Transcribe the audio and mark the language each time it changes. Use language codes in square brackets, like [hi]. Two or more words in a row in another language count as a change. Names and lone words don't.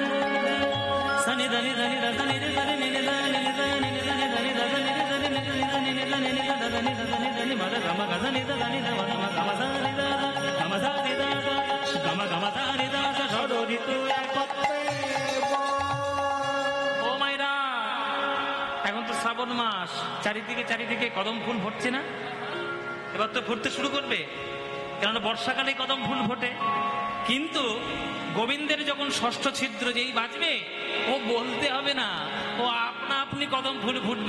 [bn] सनि धनि धनि धनि धनि नि नि धनि नि धनि नि धनि धनि धनि नि धनि नि धनि नि धनि नि धनि धनि धनि मद गम ग धनि धनि ध मद गम ध नि ध गम ध नि ध गम गम ध नि ध ষড় ঋতু একত্রে। ও মাইরা, এখন তো শ্রাবণ মাস, চারিদিকে চারিদিকে কদম ফুল ফুটছে না? এবার তো ফুটতে শুরু করবে, কেননা বর্ষাকালে কদম ফুল ফোটে। কিন্তু গোবিন্দের যখন ষষ্ঠ ছিদ্র যেই বাজবে, ও বলতে হবে না, ও আপনা আপনি কদম ফুল ফুটবে।